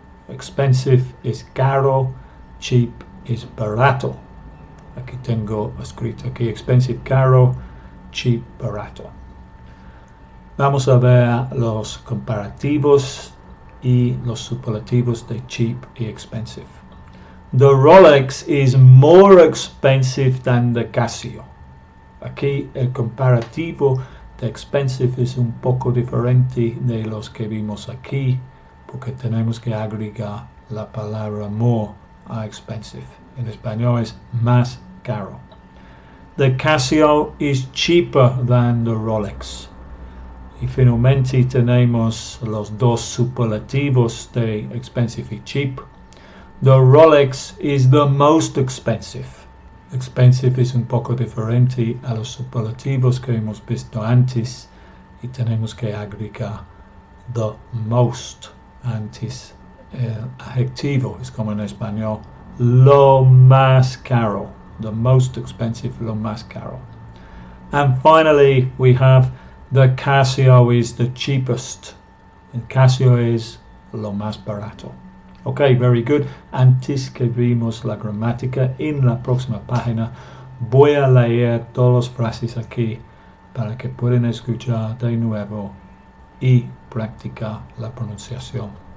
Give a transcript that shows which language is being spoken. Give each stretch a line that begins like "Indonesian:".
English: Expensive is caro. Cheap is barato.
Spanish: Aquí tengo escrito aquí expensive, caro, cheap, barato. Vamos a ver los comparativos y los superlativos de cheap y expensive.
English: The Rolex is more expensive than the Casio.
Spanish: Aquí el comparativo de expensive es un poco diferente de los que vimos aquí, porque tenemos que agregar la palabra more a expensive. En español es más caro.
English: The Casio is cheaper than the Rolex.
Spanish: Y finalmente tenemos los dos superlativos de expensive y cheap.
English: The Rolex is the most expensive.
Spanish: Expensive es un poco diferente a los superlativos que hemos visto antes y tenemos que agregar the most antes el adjetivo. Es como en español, lo más caro.
English: The most expensive,
Spanish: lo más caro.
English: And finally, we have the Casio is the cheapest.
Spanish: El Casio es lo más barato.
English: Ok, very good.
Spanish: Antes que vimos la gramática, en la próxima página voy a leer todas las frases aquí para que puedan escuchar de nuevo y practicar la pronunciación.